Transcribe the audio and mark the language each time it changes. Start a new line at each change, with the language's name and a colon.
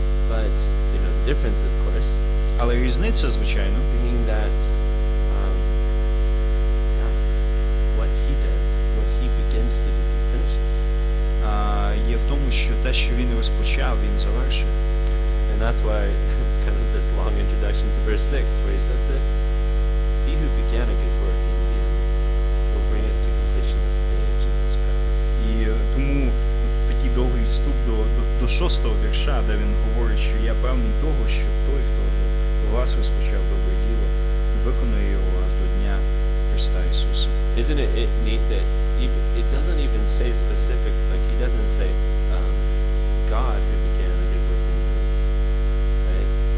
English: But the difference, of course,
Ukrainian: Але різниця, звичайно,
English: being that what He does, what He begins to do, He finishes.
Ukrainian: є в тому, що те, що він розпочав, він завершив.
English: And that's why it's kind of this long introduction to verse 6, where He says that He who began a good work in you will bring it to completion of the day of Jesus Christ.
Ukrainian: І тому от такий довгий вступ до 6-го вірша, де він говорить, що я певний того, що той, хто у вас розпочав добре діло, виконує його аж до дня Христа Ісуса.
English: Isn't it neat that it doesn't even say specific, like He doesn't say God who began a good work in you, right?